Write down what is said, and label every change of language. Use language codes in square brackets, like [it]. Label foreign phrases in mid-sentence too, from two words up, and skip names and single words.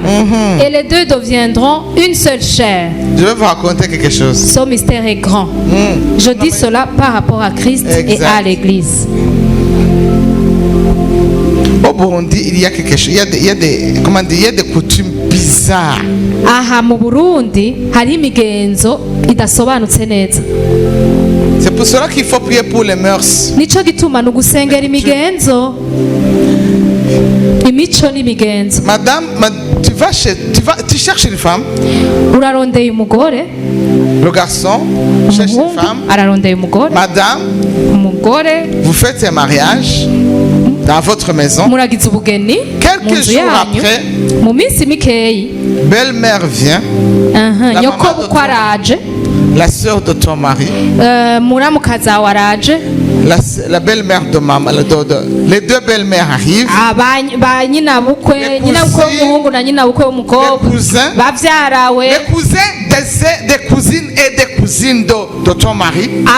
[fr] Et les deux deviendront une seule chair. Je vais vous raconter quelque chose. Ce mystère est grand. Je dis cela par rapport à Christ et à l'Église. Au Burundi, il y a quelque chose. Il y a des coutumes bizarres. [rn] Aha mu Burundi hari imigenzo idasobanutse neza. [fr] C'est pour cela qu'il faut prier pour les mœurs. [rn] Nico gituma nugusengera imigenzo. Imico n'imigenzo. [fr] Madame, tu cherches une femme. [rn] Urarondeye umugore. [fr] Le garçon cherche une femme. [rn] Ararondeye umugore. [fr] Madame, [rn] umugore, [fr] vous faites un mariage dans votre maison. [rn] Muragize ubugeni. [fr] Quelques jours après, [rn] mu minsi mikeyi, [fr] belle-mère vient. [rn] Nyoko bukwaraje. [fr] La sœur de ton mari. [rn] Muramukaza waraje. [fr] La belle-mère de maman, les deux belles-mères arrivent. Les cousins des cousines et des cousines de ton mari.